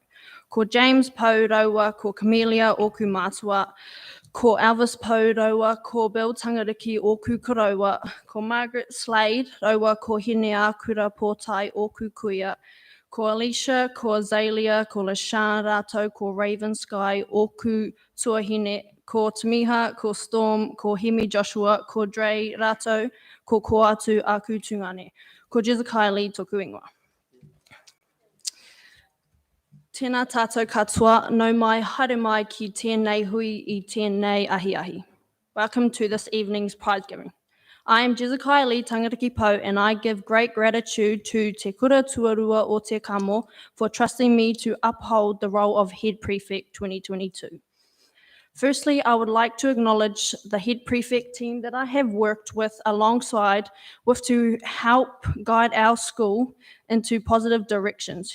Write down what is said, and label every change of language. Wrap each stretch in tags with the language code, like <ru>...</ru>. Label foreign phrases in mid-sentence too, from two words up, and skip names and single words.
<mi>Ko James Pou raua, ko Camellia oku mātua, ko Elvis Pou raua, ko Bill Tangariki oku karaua, ko Margaret Slade raua, ko Hine Akura Pōtai oku kuia, ko Alicia, ko Azalea, ko LaShawn rātou, ko Raven Sky, oku tuahine, ko Tamiha, ko Storm, ko Hemi Joshua, ko Dre rātou, ko Koatu aku tungane, ko Jessica Lee toku ingoa. Tēnā tātou katoa, nau mai, haere mai ki tēnei hui I tēnei ahi.</mi> <en>Welcome to this evening's prize giving. I am Jessica Lee Tangariki Pou, and I give great gratitude to Te Kura Tuarua o Te Kamo for trusting me to uphold the role of Head Prefect 2022. Firstly, I would like to acknowledge the Head Prefect team that I have worked with alongside to help guide our school into positive directions.</en>